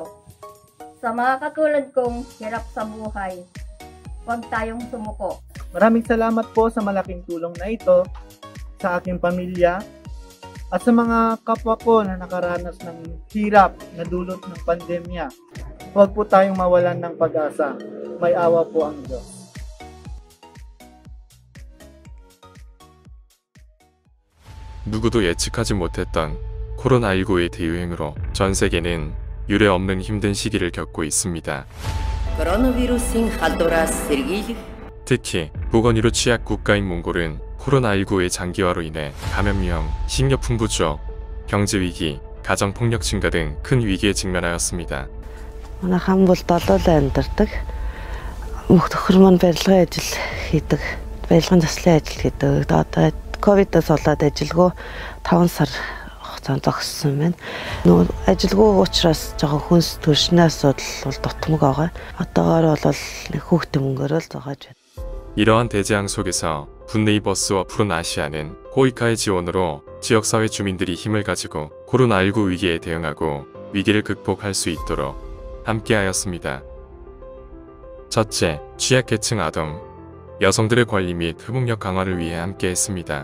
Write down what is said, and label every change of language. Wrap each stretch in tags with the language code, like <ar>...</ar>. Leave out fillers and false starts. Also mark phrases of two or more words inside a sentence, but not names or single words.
<tl>Sa mga katulad kong hirap sa buhay, huwag tayong sumuko. Maraming salamat po sa malaking tulong na ito sa aking pamilya at sa mga kapwa ko na nakaranas ng hirap na dulot ng pandemya. Huwag po tayong mawalan ng pag-asa. May awa po ang Diyos.</tl> <ko>누구도 예측하지 못했던 코로나19의 대유행으로 전 세계는 유례없는 힘든 시기를 겪고 있습니다. 특히 보건의료 취약 국가인 몽골은 코로나19의 장기화로 인해 감염 위험, 식료품 부족, 경제 위기, 가정 폭력 증가 등 큰 위기에 직면하였습니다.</ko> <mn>ковидоос болоод ажилгүй 5 сар хугацаанд зогссон байна. Нөгөө ажилгүй учраас жоохон хүнс төршний асуудал бол дутмаг байгаа. Одоогоор бол хүүхдийн мөнгөөр л зогоож байна.</mn> <ko>이러한 대재앙 속에서 굿네이버스와 푸른아시아는 코이카의 지원으로 지역사회 주민들이 힘을 가지고 코로나19 위기에 대응하고 위기를 극복할 수 있도록 함께하였습니다. 첫째, 취약계층 아동, 여성들의 관리 및 회복력 강화를 위해 함께했습니다.</ko>